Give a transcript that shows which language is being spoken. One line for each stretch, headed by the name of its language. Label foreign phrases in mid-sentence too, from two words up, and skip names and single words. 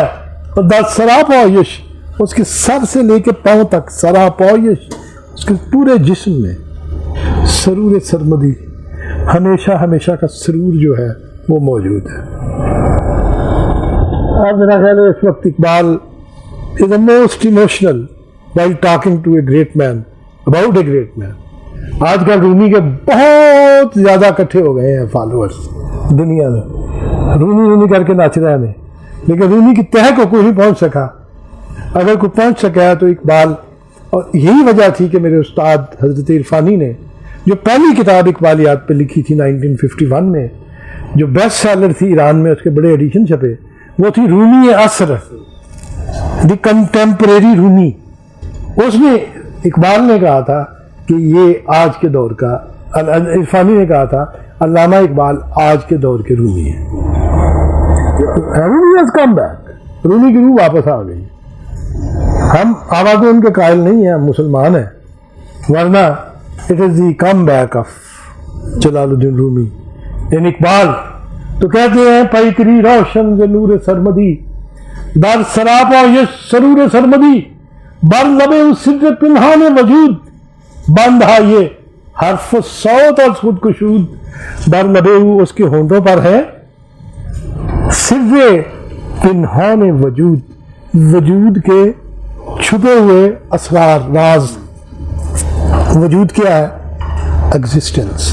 Urdu: اور
Persian: در سراپایش،
Urdu: اس کے سر سے لے کے پاؤں تک، سراپایش اس کے پورے جسم میں
Persian: سرور سرمدی،
Urdu: ہمیشہ ہمیشہ کا سرور جو ہے وہ موجود ہے. اور میرا خیال ہے اس وقت اقبال
English: is the most emotional while talking to a great man
Urdu: about a great man. آج کل رومی کے بہت زیادہ اکٹھے ہو گئے ہیں فالوورز دنیا میں، رومی کر کے ناچ رہے ہیں، لیکن رومی کی تہہ کو کوئی نہیں پہنچ سکا. اگر کوئی پہنچ سکا ہے تو اقبال. اور یہی وجہ تھی کہ میرے استاد حضرت عرفانی نے جو پہلی کتاب اقبالیات پہ لکھی تھی 1951 میں، جو بیسٹ سیلر تھی ایران میں، اس کے بڑے ایڈیشن چھپے، وہ تھی رومی عصر،
English: the contemporary Rumi.
Urdu: اس میں اقبال نے کہا تھا کہ یہ آج کے دور کا، عرفانی نے کہا تھا علامہ اقبال آج کے دور کے رومی ہیں.
English: رومی has come back.
Urdu: رومی کی روح واپس آ گئی. ہم آواز ان کے قائل نہیں ہیں، ہم مسلمان ہیں، ورنہ
English: it is the comeback of Jalaluddin Rumi in Iqbal.
Urdu: تو کہتے ہیں
Persian: پیکری روشن ز نور سرمدی در سراپایش سرور سرمدی بر لب سر پنہان وجود بند ہے یہ حرف صوت اور خود کشود. بر لب
Urdu: اس کے ہونٹوں پر ہے
Persian: سر پنہان وجود،
Urdu: وجود کے چھپے ہوئے اسرار، راز. وجود کیا ہے؟ ایگزسٹنس.